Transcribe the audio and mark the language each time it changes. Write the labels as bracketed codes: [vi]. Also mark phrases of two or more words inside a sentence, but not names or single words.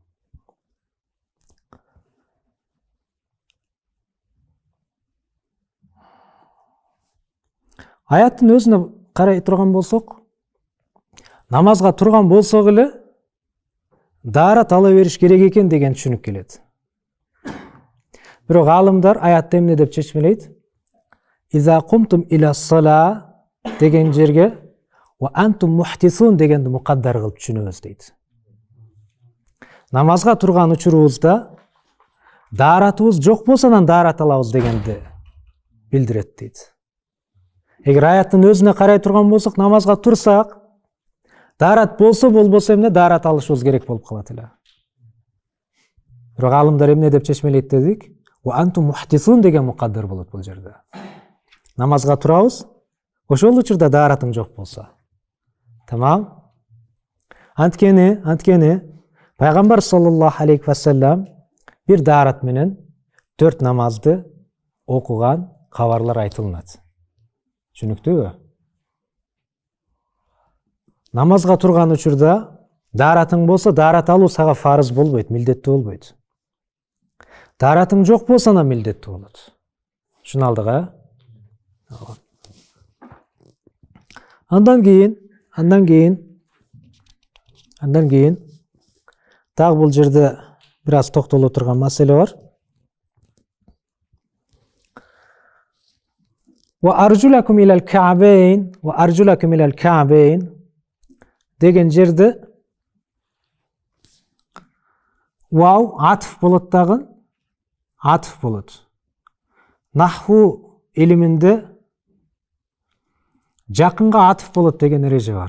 [ky] Аяттын өзүнө карай турган болсок, намазга турган болсок эле даарат ала бериш керек экен деген түшүнүк келет. Бирок алымдар аятты эмне деп чечмелейт? [ar] إذا قمتم إلى الصلاة [ky] деген жерге [ar] وأنتم محدثون [ky] дегенди мукаддар кылып түшүнөбүз дейт. Намазга турган учурубузда daarатыбыз жок болсо анан daarат алабыз дегенди билдирет дейт. Эгер аяттын өзүнө карай турган болсок, намазга турсак, daarat болсо болбосо эмне? Daarat алышыбыз керек болуп калат эле. Бирок алымдар эмне деп чечмелейт дедик? [ar] وأنتم محدثون [ky] деген мукаддар болот бул жерде. Намазга турабыз, ошол учурда daarатың жок болсо. Тамам? Анткени Пайгамбар [ar] صلى الله عليه وسلم [ky] бир daarat менен 4 намазды окуган кабарлар айтылат. Түшүнүктүүбү? Намазга турган учурда Даратың болса, дарат алуу сага фарыз болбойт, милдеттүү болбойт. Даратың жок болса, ана милдеттүү болот. Шуну алдык, Андан кийин дагы бул жерде бир аз токтоло турган маселе бар. [ar] وأرجلكم إلى الكعبين [ky] деген жерде вау атф болот дагы, атф болот. Наху илиминде жакынга атф болот деген эреже бар.